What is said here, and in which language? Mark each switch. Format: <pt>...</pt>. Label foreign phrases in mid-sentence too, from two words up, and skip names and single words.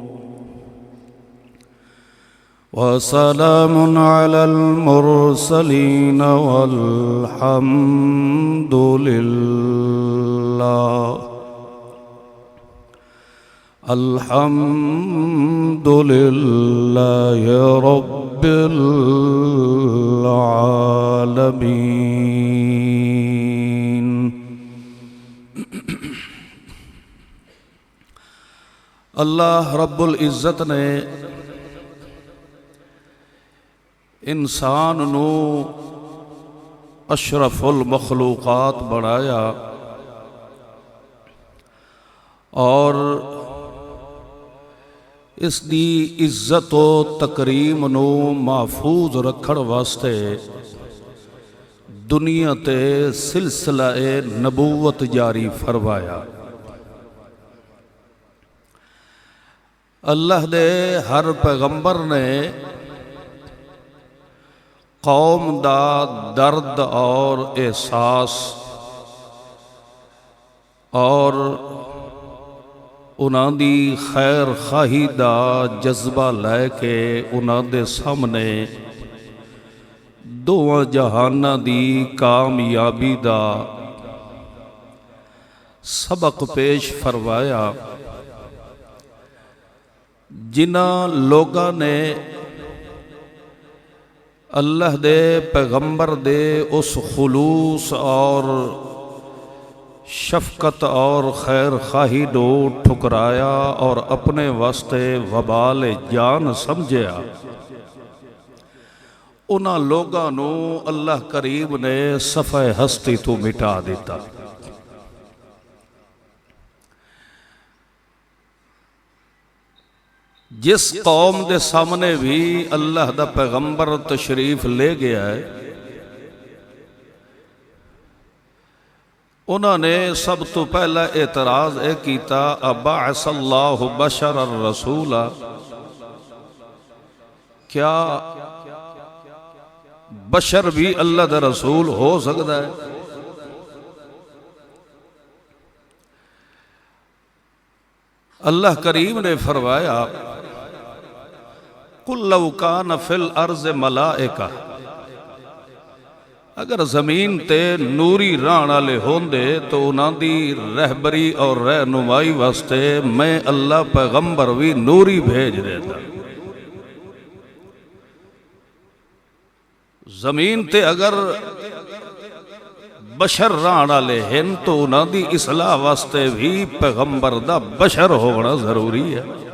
<ar>وسلام على المرسلين والحمد لله رب العالمين.</ar> <pa>اللہ رب العزت نے انسان نو اشرف المخلوقات بنایا اور اس دی عزت و تکریم نو محفوظ رکھن واسطے دنیا تے سلسلہ نبوت جاری فرمایا. اللہ دے ہر پیغمبر نے قوم دا درد اور احساس اور انہاں دی خیر خواہی دا جذبہ لے کے انہاں دے سامنے دوواں جہاناں دی کامیابی دا سبق پیش فرمایا. جنہاں لوگاں نے اللہ دے پیغمبر دے اس خلوص اور شفقت اور خیر خواہی نو ٹھکرایا اور اپنے واسطے وبال جان سمجھیا، انہاں لوگاں نو اللہ کریم نے صفحہ ہستی تو مٹا دیتا. جس قوم دے سامنے بھی اللہ دا پیغمبر تشریف لے گیا ہے، انہوں نے سب تو پہلا اعتراض کیتا</pa> <ar>ابعث اللہ بشر الرسول،</ar> <pa>کیا بشر بھی اللہ دا رسول ہو سکتا ہے؟ اللہ کریم نے فرمایا</pa> <ar>قُلْ لَوْ كَانَ فِي الْأَرْضِ مَلَائِكَةٌ،</ar> <pa>اگر زمین تے نوری رہن والے ہوندے تو انہاں دی رہبری اور رہنمائی واسطے میں اللہ پیغمبر بھی نوری بھیج دیتا. زمین تے اگر بشر رہن والے ہیں تو انہاں دی اصلاح واسطے بھی پیغمبر دا بشر ہونا ضروری ہے.</pa>